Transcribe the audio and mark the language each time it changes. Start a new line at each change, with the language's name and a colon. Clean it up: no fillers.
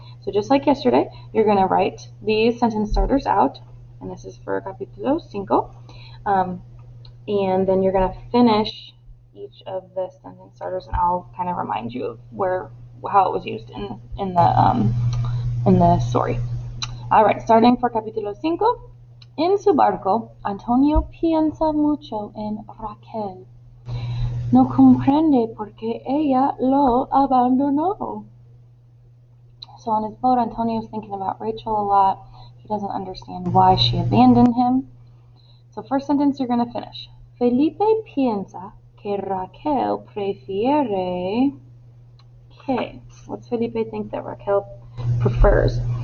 English: So just like yesterday, you're going to write these sentence starters out, and this is for capítulo 5. And then you're going to finish each of the sentence starters, and I'll kind of remind you of how it was used in the story. All right, starting for capítulo 5.
Spanish: En su barco, Antonio piensa mucho en Raquel. No comprende por qué ella lo abandonó.
English: So on his boat, Antonio's thinking about Rachel a lot. He doesn't understand why she abandoned him. So first sentence you're going to finish.
Spanish: Felipe piensa que Raquel prefiere...
English: Okay, what's Felipe think that Raquel prefers?